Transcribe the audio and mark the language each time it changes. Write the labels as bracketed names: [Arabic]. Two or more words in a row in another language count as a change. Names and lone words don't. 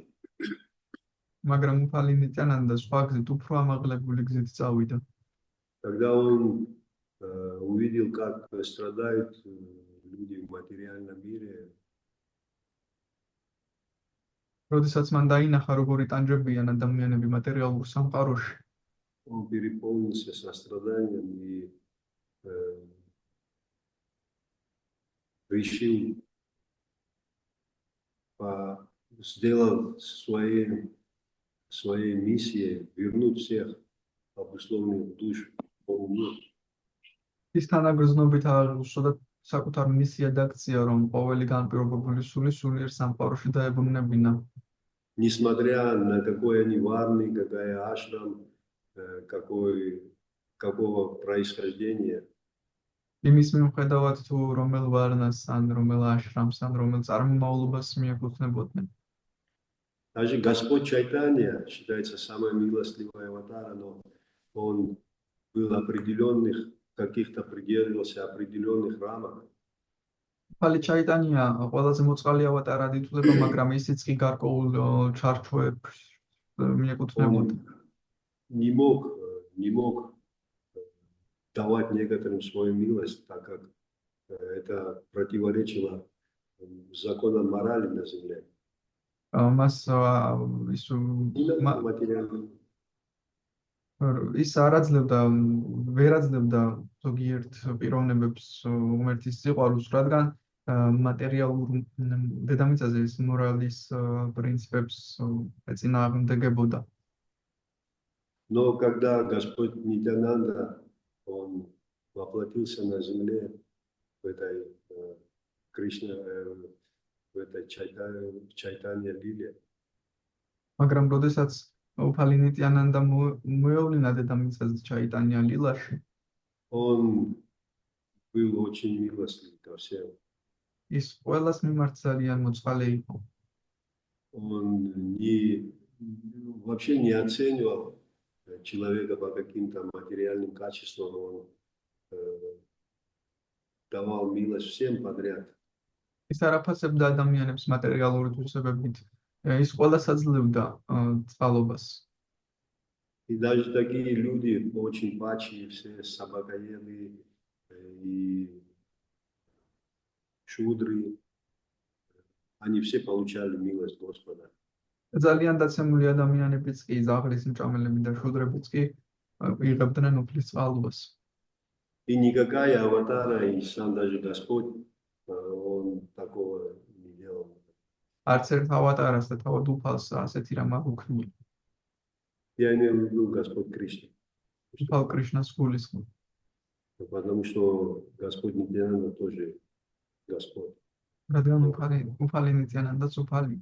[Georgian] მაგრამ უფალი ნიტიანანდა სხვა გზით უფრო ამაღლებული გზით წავიდა. [Russian] Когда Он увидел, как страдают люди в материальном мире, [Georgian] როდესაც მან დაინახა როგორი ტანჯებიან ადამიანები მატერიალურ სამყაროში, [Russian] он переполнился состраданием и решил, сделал своей миссией вернуть всех обусловленных душ в полный мир. [Georgian] ის თანაგრძნობით აღნიშნო და საკუთარ მისიად აქცია, რომ ყოველი განპირობებული სული სულიერ სამყაროში დაებრუნებინა. [Russian] Несмотря на какой они варны, какая ашрам, какого происхождения, [Georgian] იმის მიუხედავად თუ რომელ ვარნას ან რომელ აშრამს ან რომელ წარმომავლობას მიეკუთვნებოდნენ. [Russian] даже Господь Чайтанья считается самой милостливой аватара, но он был каких-то придерживался определенных рамок. [Georgian] უფალი ჩაიტანია ყველაზე მოწყალე ავატარად ითვლება, მაგრამ ისიც კი გარკვეულ ჩარჩოებს მიეკუთვნებოდა. [Russian] Он не мог давать некоторым свою милость, так как это противоречило законам морали на земле. [Georgian] მას ის ვერ აძლევდა ზოგიერთ პიროვნებებს უმერთის სიყვარულს, რადგან მატერიალურ დედამიწაზე ის მორალის პრინციპებს ეწინააღმდეგებოდა. [Russian] Но когда Господь Нитянанда, Он воплотился на земле в этой Чайтанья Лиле, [Georgian] მაგრამ როდესაც უფალი ნიტიანანდა მოევლინა დედამიწაზე ჩაიტანია ლილაში, [Russian] Он был очень милостлив ко всем. [Georgian] ის ყველას მიმართ ძალიან მოწყალე იყო. [Russian] Он вообще не оценивал человека по каким-то материальным качествам, он давал милость всем подряд. [Georgian] ის არაფასებდა ადამიანებს მატერიალური თვისებებით, ის ყველას აძლევდა წყალობას. [Russian] И даже такие люди очень падшие, все собакоеды и шудры, они все получали милость Господа. [Georgian] ძალიან დაცემული ადამიანებიც კი, ზაღლის მჭამელები და შუდრებიც კი იღებდნენ უფლის წყალობას. [Russian] И никакая аватара, и сам даже Господь, он такого не делал. [Georgian] არც ერთ ავატარას და თავად უფალს ასეთი რამ არ უქმნია. [Russian] Я имею в виду Господь Кришна. [Georgian] უფალ კრიშნას გულისხმობ. [Russian] Потому что Господь Нитянанда тоже Господь. [Georgian] რადგან უფალი ნიტიანანდაც უფალი.